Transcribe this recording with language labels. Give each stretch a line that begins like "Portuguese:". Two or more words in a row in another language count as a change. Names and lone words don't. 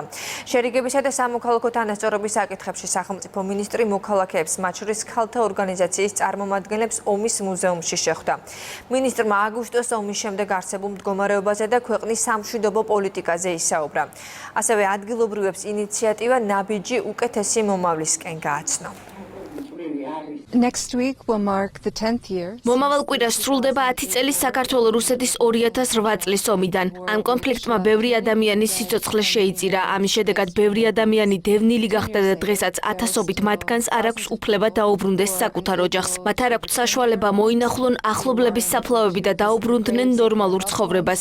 Georgian: შერიგებისა და სამოქალაქო თანასწორობის საკითხებში სახელმწიფო მინისტრი მოქალაქეებს, მათ შორის ქალთა ორგანიზაციის წარმომადგენლებს ომის მუზეუმში შეხვდა. მინისტრმა აგვისტოს ომის შემდეგ არსებულ მდგომარეობაზე და ქვეყნის სამშვიდობო პოლიტიკაზე ისაუბრა. ასევე ადგილობრივებს ინიციატივა ნაბიჯი უკეთესი მომავლისკენ გააცნო.
English: Next week will mark the 10th year.
Georgian: მომავალ კვირას სრულდება 10 წელი საქართველოს-რუსეთის 2008 წლის ომიდან. ამ კონფლიქტმა ბევრი ადამიანის სიცოცხლე შეიწირა. ამის შედეგად ბევრი ადამიანი დევნილი გახდა და დღესაც ათასობით მათგანს არ აქვს უფლება დაუბრუნდეს საკუთარ ოჯახს. მათ არ აქვთ საშუალება მოინახულონ ახლობლების საფლავები და დაუბრუნდნენ ნორმალურ ცხოვრებას.